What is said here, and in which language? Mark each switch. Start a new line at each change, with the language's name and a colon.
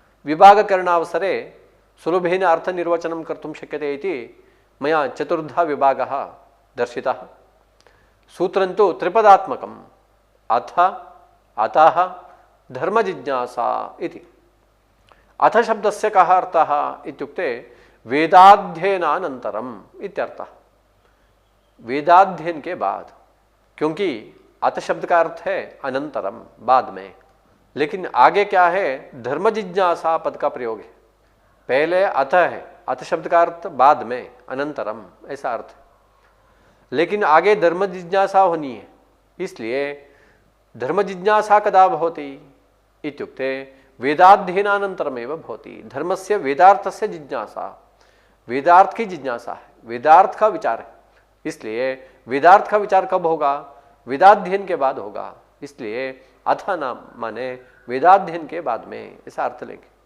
Sanskrit: विभागकरणावसरे सुलभेन अर्थनिर्वचनं कर्तुं शक्यते इति मया चतुर्धा विभागः दर्शितः। सूत्रं तु त्रिपदात्मकम्। अथ अतः धर्मजिज्ञासा इति। अथ शब्दस्य कः अर्थः इत्युक्ते वेदाध्ययनानन्तरम् इत्यर्थः।
Hindi: वेदाध्ययन के बाद, क्योंकि अथ शब्द का अर्थ है अनंतरम, बाद में। लेकिन आगे क्या है, धर्मजिज्ञासा पद का प्रयोग है। पहले अथ है, अथ शब्द का अर्थ बाद में, अनंतरम ऐसा अर्थ है। लेकिन आगे धर्म जिज्ञासा होनी है, इसलिए
Sanskrit: धर्म जिज्ञासा कदा भवति इत्युक्ते वेदाध्ययनानन्तरमेव भवति। धर्मस्य वेदार्थस्य जिज्ञासा,
Hindi: वेदार्थ की जिज्ञासा है, वेदार्थ का विचार है। इसलिए वेदार्थ का विचार कब होगा? वेदाध्ययन के बाद होगा। इसलिए अथ नाम माने वेदाध्ययन के बाद में, ऐसा अर्थ लेंगे।